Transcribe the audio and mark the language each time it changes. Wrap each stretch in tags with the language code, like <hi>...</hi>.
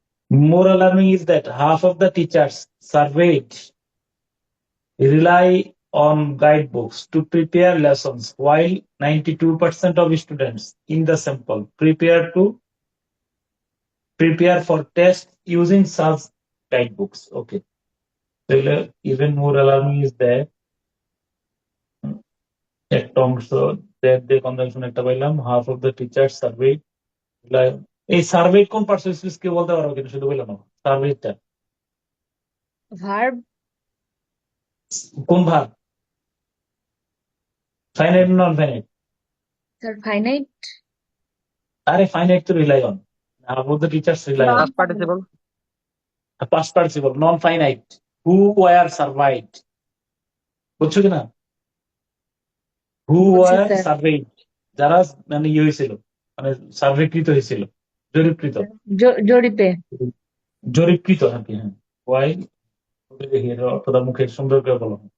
<en>More alarming is that half of the teachers surveyed rely on guidebooks to prepare lessons, while 92% of students in the sample prepare for tests using such guidebooks. Okay.</en> <bn>তাহলে</bn> <en>even more alarming is that</en> <bn>একটা অংশ যে conjunction একটা পাইলাম,</bn> <en>half of the teachers surveyed rely on,</en> <bn>এই survey কোন percentage কে বলতে পারো কিন্তু শুধু বললাম সার্ভেটা ভার্ব। কোন ভাগ, finite non finite? Sir finite. আরে ফাইনাইট তো rely on,</bn> <en>half of the teachers rely on.</en> <bn>Non past participle.</bn> <en>Past participle, non finite, who were surveyed,</en> <bn>বুঝছো কিনা?</bn> <en>Who</en> <bn>বুঝছি</bn> <en>were</en> <bn>স্যার। surveyed, যারা মানে ইয়ে হয়েছিল, মানে সার্ভেকৃত হয়েছিল, জরিপকৃত, জরিপে। জরিপকৃত আর কি। হ্যাঁ, ওয়াই, দেখি এটা অর্থটা মুখে সুন্দর করে বলো।</bn>